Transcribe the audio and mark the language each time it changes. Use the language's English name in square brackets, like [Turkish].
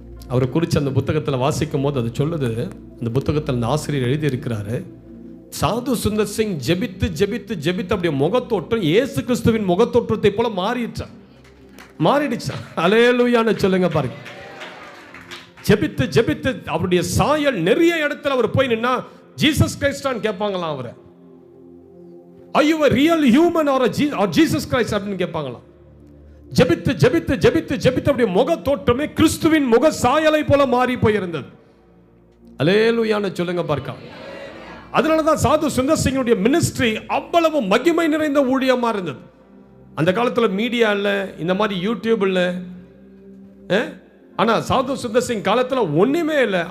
[Tamil] அவரை குறித்து அந்த புத்தகத்தில் வாசிக்கும் போது அது சொல்லுது, அந்த புத்தகத்தில் அந்த ஆசிரியர் எழுதியிருக்கிறாரு, சாது சுந்தர் சிங் ஜெபித்து ஜெபித்து ஜெபித்து அப்படியே முகத்தோற்றம் இயேசு கிறிஸ்துவின் முகத்தோற்றத்தை போல மாறிடுச்சான். அல்லேலூயான்னு சொல்லுங்க பாருங்க. ஜெபித்து ஜெபித்து அவருடைய சாயல் நிறைய இடத்துல அவர் போய் நின்னா ஜீசஸ் கிரைஸ்டான்னு கேட்பாங்களாம். அவரை [English] are you a real human or Jesus Christ [Tamil] அப்படின்னு கேட்பாங்களாம். ஜெபித்து ஜெபித்து ஜெபித்து ஜெபித்து அப்படியே முகத்தோற்றமே கிறிஸ்துவின் முக சாயலை போல மாறி போயிருந்தது. அல்லேலூயான்னு சொல்லுங்க பார்க்கலாம். அதனால தான் சாது சுந்தர் சிங்குடைய மினிஸ்ட்ரி அவ்வளவு மகிமை நிறைந்த ஊழியமா இருந்தது. அந்த காலத்தில் மீடியா இல்லை, இந்த மாதிரி யூடியூப் இல்லை. ஆனால் சாது சுந்தர் சிங் காலத்தில் ஒன்றுமே இல்லை.